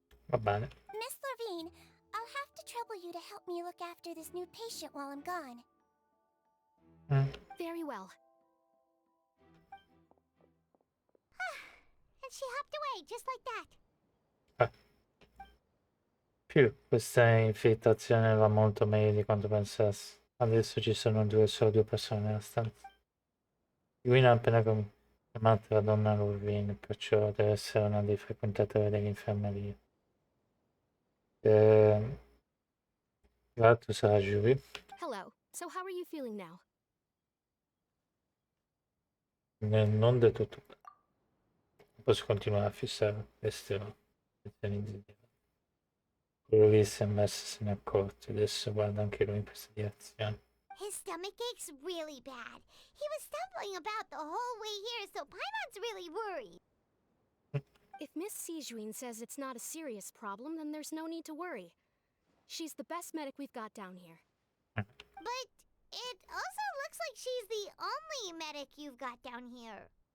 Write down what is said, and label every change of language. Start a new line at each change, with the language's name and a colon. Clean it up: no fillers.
Italian: Va bene.
English: Miss Levine, I'll have to trouble you to help me look after this new patient while I'm gone. Very well. And she hopped away, just like that.
Italian: Più questa infiltrazione va molto meglio di quanto pensassi. Adesso ci sono solo due persone nella stanza. Gwyn ha appena chiamato la donna Lurvin, perciò deve essere una dei frequentatori dell'infermeria. L'altro sarà Julie.
English: Hello. So how are you feeling now?
Italian: Non del tutto bene. Posso continuare a fissare l'esterno. Quello lì sembra essersene accorto, adesso guarda anche lui in questa direzione.
English: His stomachache's really bad. He was stumbling about the whole way here, so Paimon's really worried. If Miss Sijuin says it's not a serious problem, then there's no need to worry. She's the best medic we've got down here. But it also looks like she's the only medic you've got down here.